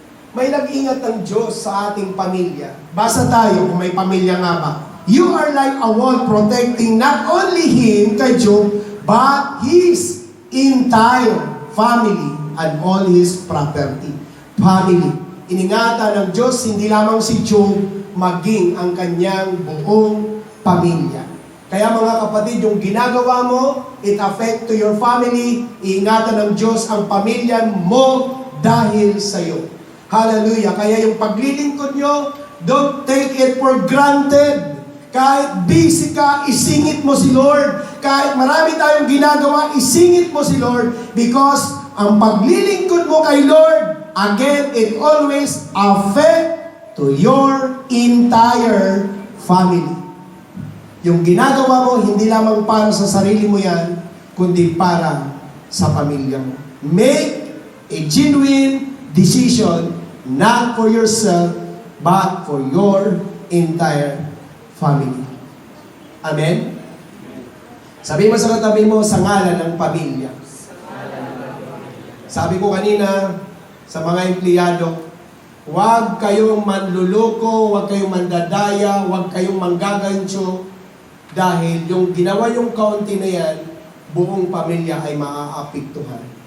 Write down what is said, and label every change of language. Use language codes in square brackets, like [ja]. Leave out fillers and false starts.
[tl] May nag-ingat ng Diyos sa ating pamilya. Basa tayo kung may pamilya nga ba. [en] You are like a wall protecting not only him, [tl] kay Job, [en] but his entire family and all his property. Family. [tl] Iningatan ng Diyos, hindi lamang si Job, maging ang kanyang buong pamilya. Kaya mga kapatid, yung ginagawa mo, [en] it affect to your family, [tl] iingatan ng Diyos ang pamilya mo dahil sa iyo. Hallelujah. Kaya yung paglilingkod nyo, [en] don't take it for granted. [tl] Kahit busy ka, isingit mo si Lord. Kahit marami tayong ginagawa, isingit mo si Lord. [en] Because [tl] ang paglilingkod mo kay Lord, [en] again, it always affect to your entire family. [tl] Yung ginagawa mo, hindi lamang para sa sarili mo yan, kundi para sa pamilya mo. [en] Make a genuine decision, not for yourself, but for your entire family. [tl] Amen? Sabi mo sa katabi mo, sa ngalan ng pamilya. Sabi ko kanina, sa mga empleyado, huwag kayong manluloko, huwag kayong mandadaya, huwag kayong manggagansyo, dahil yung ginawa yung kaunti na yan, buong pamilya ay maaapektuhan.